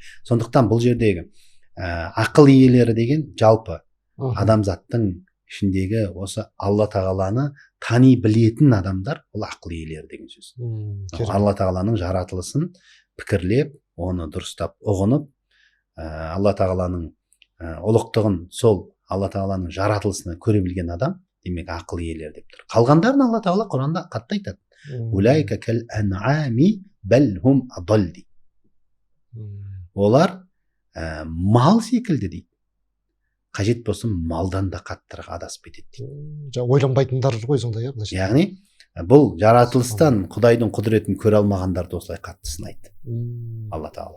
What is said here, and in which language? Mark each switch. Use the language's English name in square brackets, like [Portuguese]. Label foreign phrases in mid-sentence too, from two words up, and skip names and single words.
[Kazakh] Сондықтан бұл жердегі ақыл иелері деген жалпы адамзаттың ішіндегі осы алла тағаланы тани білетін адамдар, ол ақыл иелері деген сөз. Алла тағаланың жаратылысын пікірлеп, оны дұрыстап ұғынып, алла тағаланың ұлықтығын сол алла тағаланың жаратылысына көре білген адам демек ақыл иелері деп тұр. Қалғандарын алла тағала Құранда қатты айтады. [Arabic] أولئك كالأنعام بل هم أضل дейді. [Kazakh] Олар мал секілді дейді. Қажет болса малдан да қаттырақ адасып кетеді дейді. Ойланбайтындар ғой сонда. Яғни бұл жаратылыстан Құдайдың құдіретін көре алмағандарды осылай қатты сынайды алла тағала.